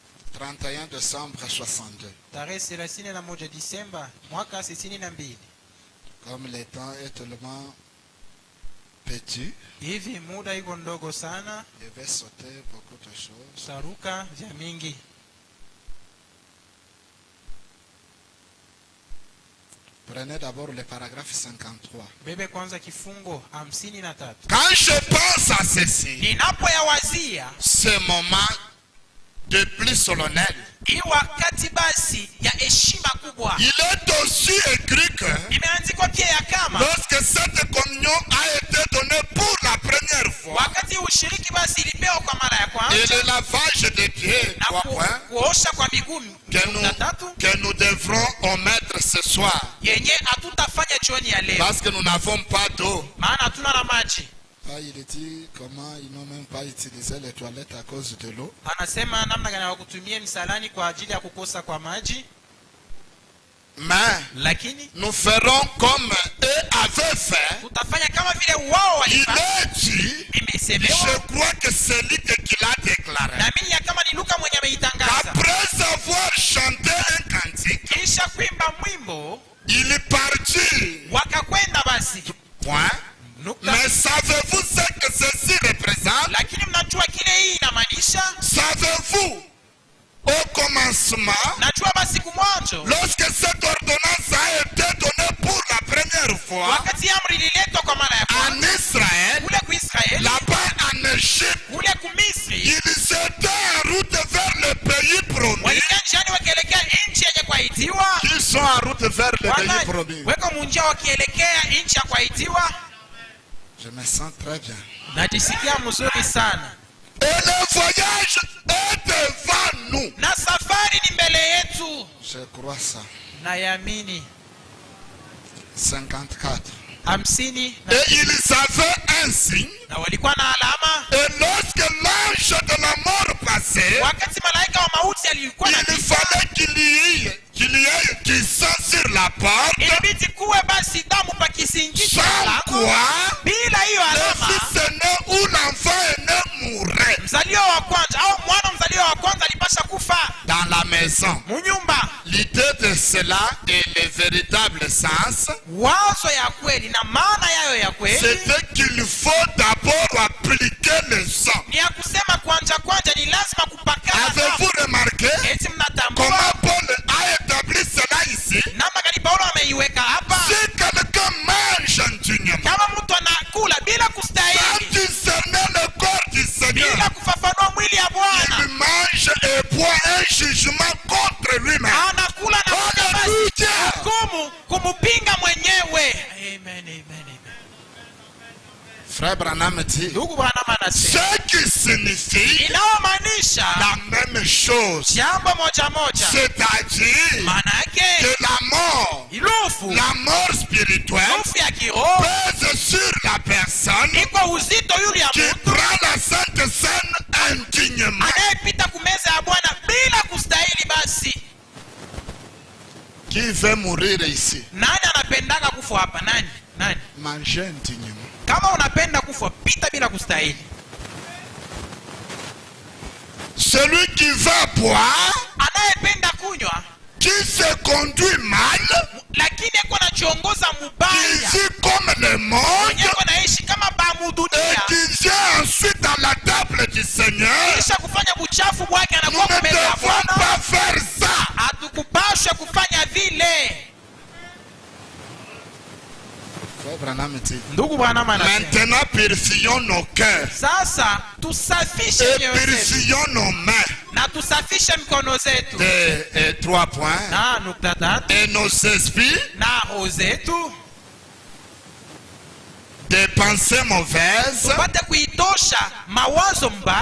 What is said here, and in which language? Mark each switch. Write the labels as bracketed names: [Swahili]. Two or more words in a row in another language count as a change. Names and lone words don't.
[French] 31 décembre 62. [Swahili] tarehe 31 Disemba mwaka 62. [French] Comme le temps est tellement petit, [Swahili] Hivi muda iko ndogo sana, [French] je vais sauter beaucoup de choses. [Swahili] saruka vya mingi. [French] Prenez d'abord le paragraphe 53. [Swahili] Bebe kwanza kifungo 53. [French] Quand je pense à ceci, [Swahili] Ninapoyawazia [French] ce moment de plus solennel, [Swahili] hii wakati basi ya heshima kubwa, [French] il est aussi écrit que [Swahili] imeandikwa pia ya kama [French] lorsque cette communion a été donnée pour la première fois, [Swahili] wakati ushiriki basi ilipewa kwa mara ya [French] et [Swahili] kwanza [French] le lavage des pieds, [Swahili] na [French] 3 points, [Swahili] kuosha kwa miguu [French] que nous devrons omettre ce soir, [Swahili] yenye hatutafanya jioni ya leo, [French] parce que nous n'avons pas d'eau. [Swahili] maana hatuna na maji. [French] Ah, il dit comment ils n'ont même pas utilisé les toilettes à cause de l'eau. [Swahili] Anasema namna gani wakutumia msalani kwa ajili ya kukosa kwa maji, [French] Mais [Swahili] lakini [French] nous ferons comme eux avaient fait. [Swahili] tutafanya kama vile wao [French] Il [Swahili] walifanya. [French] est dit, [Swahili] Imesemewa [French] je crois que c'est lui qui l'a déclaré. [Swahili] na mimi ya kama ni Luka mwenye ameitangaza. [French] Après avoir chanté un cantique, [Swahili] Kisha kuimba mwimbo [French] il est parti. [Swahili] wakakwenda basi [French] Point. [Swahili] nukta. [French] Mais savez-vous ce que ceci représente? [Swahili] Lakini mnajua kile hii inamaanisha? [French] Savez-vous, au commencement, [Swahili] Najua basi kumwanzo [French] lorsque cette ordonnance a été donnée pour la première fois [Swahili] wakati amri ililetwa kwa mara ya [French] en [Swahili] kwanza [French] Israël, [Swahili] kule ku Israeli, [French] là-bas en Égypte, [Swahili] kule ku Misri, [French] ils étaient en route vers le pays promis. [Swahili] walikaa njiani wakielekea nchi yenye kuahidiwa. [French] Ils sont en route vers le pays promis. [Swahili] Weko munjia wakielekea nchi ya kuahidiwa. [French] Je me sens très bien. [Swahili] Najisikia mzuri sana. [French] Et le voyage est devant nous. [Swahili] Na safari ni mbele yetu. [French] Je crois ça. [Swahili] Nayamini. [French] 54. [Swahili] 50 [French] Et ils avaient un signe. [Swahili] na walikuwa na alama. [French] Et lorsque l'ange de la mort passait, [Swahili] Wakati malaika wa mauti alikuwa [French] il [Swahili] anapita, [French] fallait qu'il y ait du sang sur la porte. [Swahili] ilibidi kuwe basi damu pa kisingi cha [French] Sans [Swahili] mlango. [French] quoi, [Swahili] Bila hiyo [French] le [Swahili] alama, [French] fils aîné ou l'enfant aîné mourrait [Swahili] mzaliwa wa kwanza au mwana mzaliwa wa kwanza alipasha kufa [French] dans la maison. [Swahili] munyumba. [French] L'idée de cela et le véritable sens, [Swahili] Wazo ya kweli na maana yayo ya kweli [French] c'était qu'il faut d'abord appliquer le sang. [Swahili] ni ya kusema kwanja ni lazima kupakana [French] Avez-vous [Swahili] damu. [French] remarqué [Swahili] Eti mnatambua [French] comment Paul a établi cela ici? [Swahili] namna gani Paulo ameiweka hapa? [French] Si quelqu'un mange indignement, [Swahili] Kama mtu anakula bila [French] sans [Swahili] kustahili, [French] discerner le corps du Seigneur, [Swahili] bila kufafanua mwili ya Bwana, [French] il mange et boit un jugement contre lui-même. [Swahili] anakula na kunywa basi [French] Hallelujah! [Swahili] hukumu kumupinga mwenyewe. [French] Amen, amen, amen. Frère Branham dit, [Swahili] Ndugu Bwana anasema [French] ce qui signifie [Swahili] inaomaanisha [French] la même chose, [Swahili] jambo moja moja, [French] c'est-à-dire [Swahili] maana [French] que [Swahili] yake [French] la mort spirituelle [Swahili] lufu ya kiroho [French] pèse sur la personne [Swahili] iko uzito yule ya [French] qui [Swahili] mtu [French] prend la Sainte Seine indignement. [Swahili] anayepita kumeza ya Bwana bila kustahili. Basi [French] Qui veut mourir ici? [Swahili] nani anapendaka kufa hapa? Nani? [French] Manger indignement. [Swahili] Kama unapenda kufa, pita bila kustahili. [French] Celui qui va boire, [Swahili] Anayependa kunywa [French] qui se conduit mal, [Swahili] lakini eko anachiongoza [French] qui [Swahili] mubaya, [French] vit comme le monde, [Swahili] mwenyewe anaishi kama [French] et [Swahili] bamudunia, [French] qui vient ensuite à la table du Seigneur, [Swahili] kisha kufanya buchafu bwake, [French] nous [Swahili] anakuwa [French] ne [Swahili] kumeza ya [French] devons [Swahili] Bwana. [French] pas faire ça. [Swahili] Hatukupashwe kufanya vile. Ndugu Bwana anasema, [French] Maintenant, purifions nos cœurs [Swahili] sasa tusafishe [French] et [Swahili] mioyo zetu [French] purifions nos mains. [Swahili] na tusafishe mikono zetu [French] Et 3 points. [Swahili] na nukta tatu [French] Et nos esprits [Swahili] na roho zetu [French] des pensées mauvaises [Swahili] tupate kuitosha mawazo mbaya